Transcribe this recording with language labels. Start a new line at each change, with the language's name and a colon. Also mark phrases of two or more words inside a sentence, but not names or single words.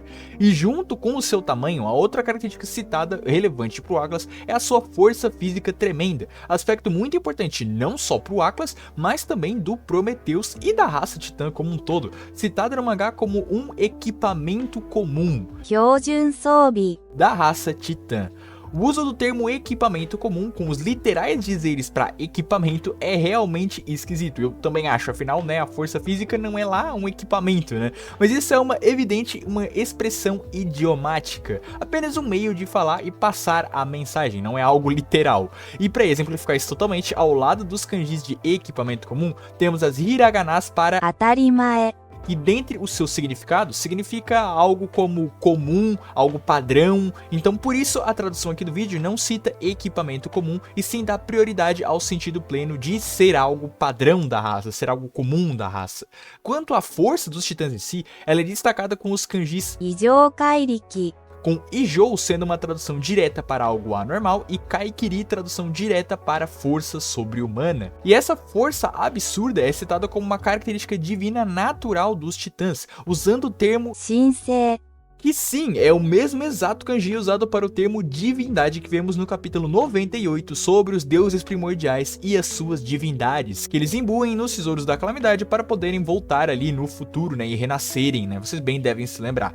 Portuguese: E junto com o seu tamanho, a outra característica citada relevante para o Atlas é a sua força física tremenda, aspecto muito importante não só para o Atlas, mas também do Prometheus e da raça titã como um todo, citada no mangá como um equipamento comum
Japanese: 標準装備
Portuguese: da raça titã. O uso do termo equipamento comum com os literais dizeres para equipamento é realmente esquisito. Eu também acho, afinal, a força física não é lá um equipamento, Mas isso é uma expressão idiomática, apenas um meio de falar e passar a mensagem, não é algo literal. E para exemplificar isso totalmente, ao lado dos kanjis de equipamento comum, temos as hiraganas para
Japanese: 当たり前
Portuguese: e dentre os seus significados, significa algo como comum, algo padrão. Então por isso a tradução aqui do vídeo não cita equipamento comum, e sim dá prioridade ao sentido pleno de ser algo padrão da raça, ser algo comum da raça. Quanto à força dos titãs em si, ela é destacada com os kanjis
Japanese: 異常怪力
Portuguese: com Ijou sendo uma tradução direta para algo anormal e Kaikiri tradução direta para força sobre-humana. E essa força absurda é citada como uma característica divina natural dos titãs, usando o termo
Japanese: 神聖
Portuguese: Que sim, é o mesmo exato kanji usado para o termo divindade que vemos no capítulo 98 sobre os deuses primordiais e as suas divindades, que eles imbuem nos tesouros da calamidade para poderem voltar ali no futuro, né, e renascerem, né, vocês bem devem se lembrar.